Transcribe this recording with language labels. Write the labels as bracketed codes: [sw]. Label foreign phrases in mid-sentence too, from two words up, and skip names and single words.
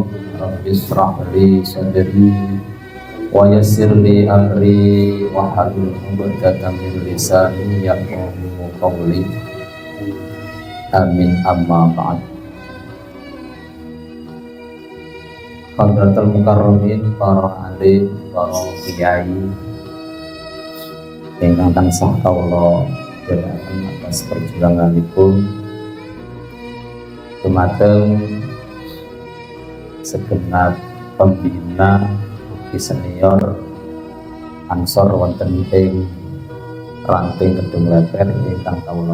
[ar] رب اشرح لي صدري ويسر لي أمري واحلل عقدة من لساني يفقهوا قولي. آمين أما بعد. حضرة المكرمين, [jv] para alim, para kiai ingkang tansah kawula dherekaken atas perjuanganipun dumateng segenap pembina ugi senior Ansor wonten ing ranting Kedung Leper ingkang kawula